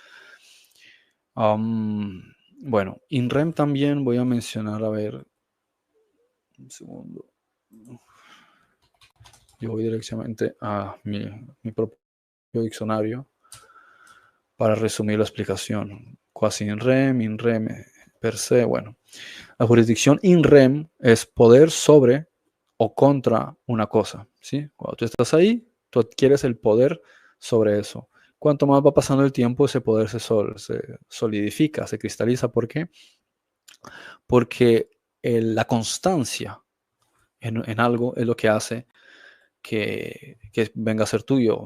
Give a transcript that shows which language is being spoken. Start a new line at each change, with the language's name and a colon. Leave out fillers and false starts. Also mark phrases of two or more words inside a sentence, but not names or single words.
Spanish: Bueno, INREM también voy a mencionar, a ver, un segundo. Yo voy directamente a mi propio diccionario para resumir la explicación.
Latin: Quasi in rem per se.
Spanish: Bueno, la jurisdicción
Latin: in rem
Spanish: es poder sobre o contra una cosa. ¿Sí? Cuando tú estás ahí, tú adquieres el poder sobre eso. Cuanto más va pasando el tiempo, ese poder se solidifica, se cristaliza. ¿Por qué? Porque la constancia en algo es lo que hace que venga a ser tuyo.